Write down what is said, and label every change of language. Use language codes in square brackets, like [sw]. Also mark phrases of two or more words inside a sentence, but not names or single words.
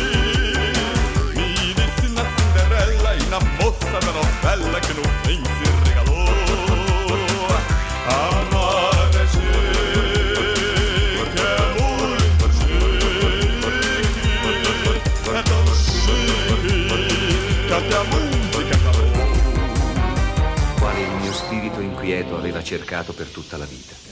[pt] Me disse na Cinderela e na moça da novela que no fim se regalou. Amar é chique, é muito chique. É tão chique que até a música acabou. [it] Quale il mio spirito inquieto aveva cercato per tutta la vita.